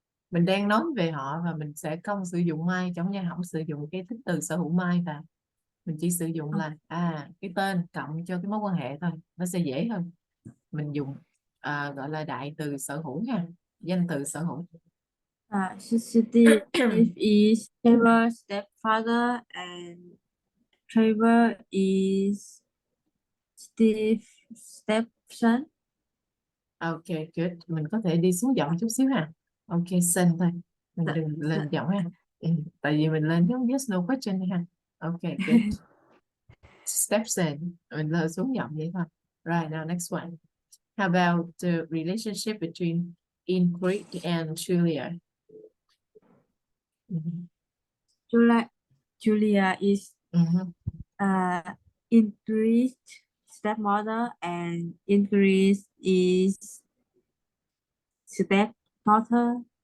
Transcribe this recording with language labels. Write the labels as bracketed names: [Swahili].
[Vietnamese] Mình đang nói về họ và mình sẽ không sử dụng my trong nha, không sử dụng cái tính từ sở hữu my và mình chỉ sử dụng là cái tên cộng cho cái mối quan hệ thôi, nó sẽ dễ hơn. Mình dùng gọi là đại từ sở hữu nha, danh từ sở hữu. [English] Steve is Trevor's stepfather and Trevor is Steve's stepson. Ok, good. [Vietnamese] Mình có thể đi xuống giọng chút xíu ha. Ok, son thôi. Mình đừng lên giọng ha. Tại vì mình lên giống yes no question ha. Ok, good. Stepson. Mình lên xuống giọng vậy thôi. [English] Right, now next one. How about the relationship between Ingrid and Julia? Julia is Ingrid's stepmother and Ingrid is stepdaughter.